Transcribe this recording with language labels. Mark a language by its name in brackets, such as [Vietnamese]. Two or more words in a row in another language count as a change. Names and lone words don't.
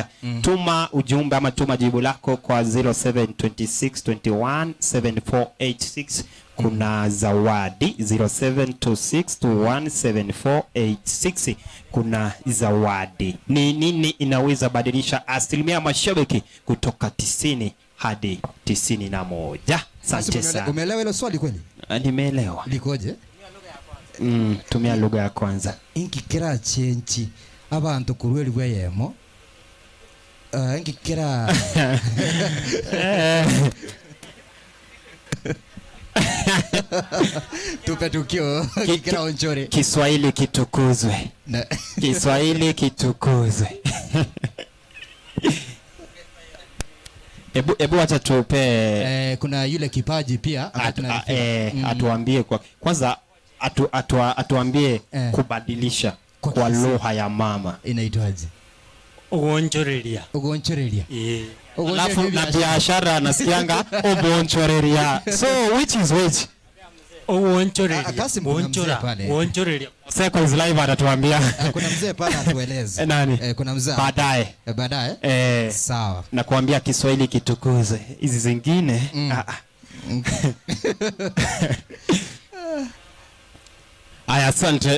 [Swahili] Tuma ujumbe ama tuma jibu lako kwa 0726217486 kuna zawadi 0726217486 kuna zawadi. Ni nini inaweza badilisha asilimia mashabiki kutoka 90 hadi 91? Asante sana. Umeelewa hilo swali kweli? Nimeelewa. Likoje? Tumia lugha ya kwanza. [Gusii] Inkikira chenchi abantu kurweli bweyemo. Inkikira tupe tukio kikira onchore. [Swahili] Kiswahili kitukuzwe. Kiswahili kitukuzwe. Ebu acha tupe kuna yule kipaji pia atuambie kwa kwanza atuambie kubadilisha kwa lugha ya mama inaitwaje? [Gusii] Ugonchoreria. Ugonchoreria. [Swahili] Alafu na biashara nasikianga ubonchoreria. [English] So which is which? [Gusii] Ugonchoreria. [Swahili] Kasi mzee pale. [Gusii] Ugonchoreria. [English] Seko is live atatuambia. [Swahili] Kuna mzee pale atueleze. Nani? Kuna mzee. Baadaye. Baadaye? Sawa. Na kuambia Kiswahili kitukuze. Hizi zingine Aya, asante.